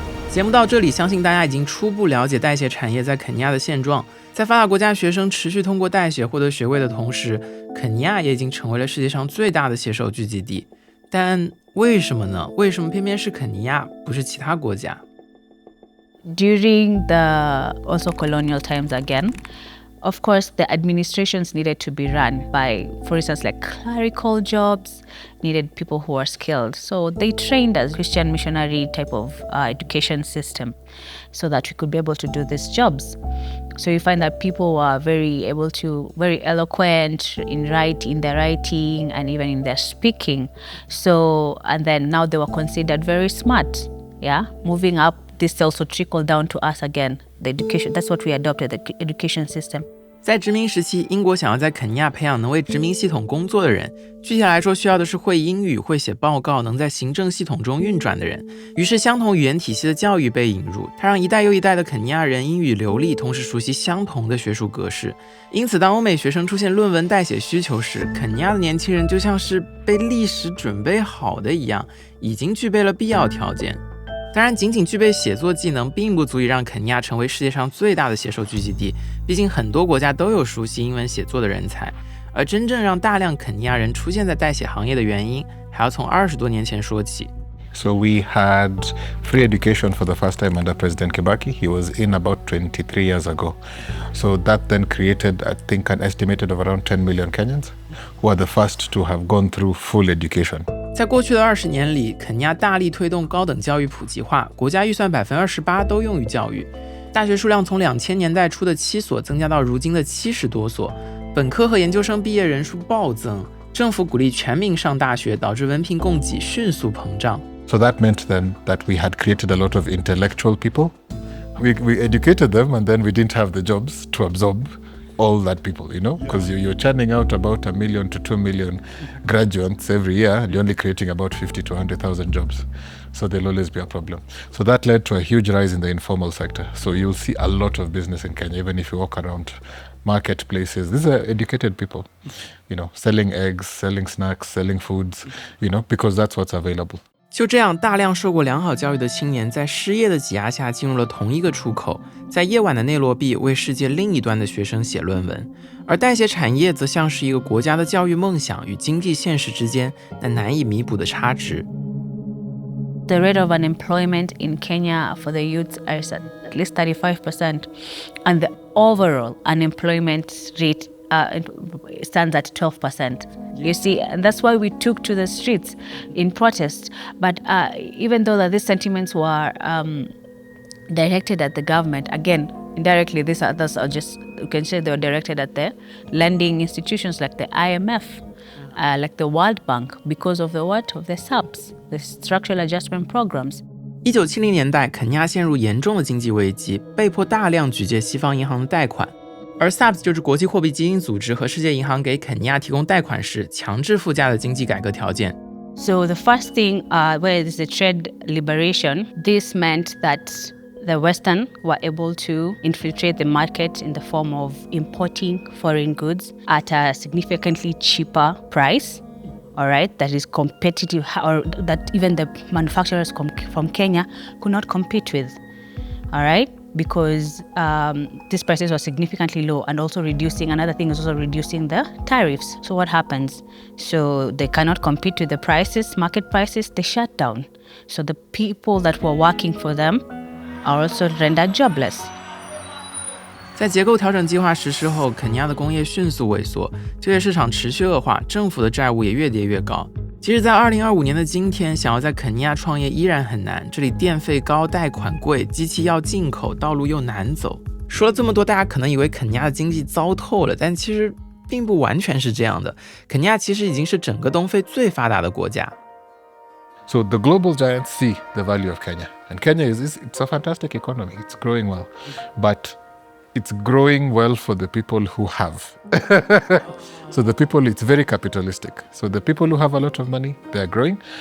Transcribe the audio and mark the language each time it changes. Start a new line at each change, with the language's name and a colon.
Chinese: 节目到这里，相信大家已经初步了解代写产业在肯尼亚的现状。在发达国家学生持续通过代写获得学位的同时，肯尼亚也已经成为了世界上最大的写手聚集地。但为什么呢？为什么偏偏是肯尼亚，不是其他国家？
English: During the also colonial times again, of course, the administrations needed to be run by, for instance, like clerical jobs, needed people who are skilled. So they trained us Christian missionary type of education system so that we could be able to do these jobs. So you find that people were very eloquent in their writing and even in their speaking. So, and then now they were considered very smart. Yeah, moving up, this also trickled down to us again. The education, that's what we adopted, the education system.
Chinese: 在殖民时期，英国想要在肯尼亚培养能为殖民系统工作的人，具体来说需要的是会英语、会写报告、能在行政系统中运转的人。于是相同语言体系的教育被引入，它让一代又一代的肯尼亚人英语流利，同时熟悉相同的学术格式。因此当欧美学生出现论文代写需求时，肯尼亚的年轻人就像是被历史准备好的一样，已经具备了必要条件。当然，仅仅具备写作技能并不足以让肯尼亚成为世界上最大的写手聚集地，毕竟很多国家都有熟悉英文写作的人才。而真正让大量肯尼亚人出现在代写行业的原因，还要从20多年前说起。
English: So we had free education for the first time under President Kibaki. He was in about 23 years ago. So that then created, I think, an estimated of around 10 million Kenyans who are the first to have gone through full education.
Chinese: 在过去的20年里，肯尼亚大力推动高等教育普及化，国家预算28%都用于教育。大学数量从2000年代初的7所增加到如今的70多所，本科和研究生毕业人数暴增。政府鼓励全民上大学，导致文凭供给迅速膨胀。
English: So that meant then that we had created a lot of intellectual people. We educated them and then we didn't have the jobs to absorb all that people, you know, because you're churning out about 1 million to 2 million graduates every year and you're only creating about 50 to 100,000 jobs. So there'll always be a problem. So that led to a huge rise in the informal sector. So you'll see a lot of business in Kenya, even if you walk around marketplaces. These are educated people, you know, selling eggs, selling snacks, selling foods, you know, because that's what's available.
Chinese: 就这样，大量受过良好教育的青年在失业的挤压下进入了同一个出口，在夜晚的内罗毕为世界另一端的学生写论文。而代写产业则像是一个国家的教育梦想与经济现实之间那难以弥补的差值。
English: The rate of unemployment in Kenya for the youth is at least 35%, and the overall unemployment rate stands at 12%. You see, and that's why we took to the streets in protest. But even though that these sentiments were directed at the government, again, indirectly, others are just, you can say they were directed at the lending institutions like the IMF, like the World Bank, because of the what? Of the SAPs, the Structural Adjustment Programs.
Chinese: 1970年代，肯尼亚陷入严重的经济危机，被迫大量举借西方银行的贷款。而 SAPS 就是国际货币基金组织和世界银行给肯尼亚提供贷款时强制附加的经济改革条件。
English: So the first thing, where is the trade liberation, this meant that the Western were able to infiltrate the market in the form of importing foreign goods at a significantly cheaper price. All right, that is competitive, or that even the manufacturers from Kenya could not compete with. All right. Because these prices were significantly low, and also another thing is also reducing the tariffs. So what happens? So they cannot compete with the prices, market prices, they shut down. So the people that were working for them are also rendered jobless.
Chinese: 在结构调整计划实施后，肯尼亚的工业迅速萎缩，就业市场持续恶化，政府的债务也越跌越高。即使在2025年的今天，想要在肯尼亚创业依然很难，这里电费高，贷款贵，机器要进口，道路又难走。说了这么多，大家可能以为肯尼亚的经济糟透了，但其實并不完全是这样的。肯尼亚其实已经是整个东非最发达的国家。
English: So the global giants see the value of Kenya, and Kenya it's a fantastic economy. It's growing well, but it's growing well for the people who have. So the people, it's very capitalistic. So the people who have a lot of money, they are growing.